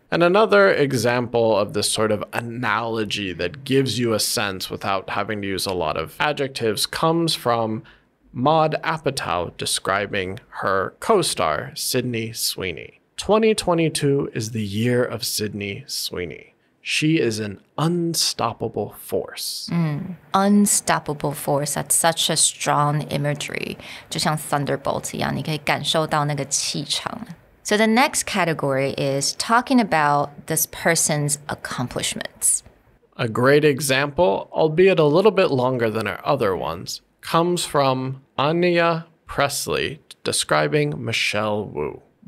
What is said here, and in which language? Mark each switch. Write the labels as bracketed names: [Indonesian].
[English] And another example of this sort of analogy that gives you a sense without having to use a lot of adjectives comes from Maud Apatow describing her co-star, Sydney Sweeney. 2022 is the year of Sydney Sweeney. She is an unstoppable force. Unstoppable force. That's such a strong imagery. [Chinese] 就像 thunderbolt 一样，你可以感受到那个气场。 [English] So the next category is talking about this person's accomplishments. A great example, albeit a little bit longer than our other ones, comes from Anya Presley describing Michelle Wu.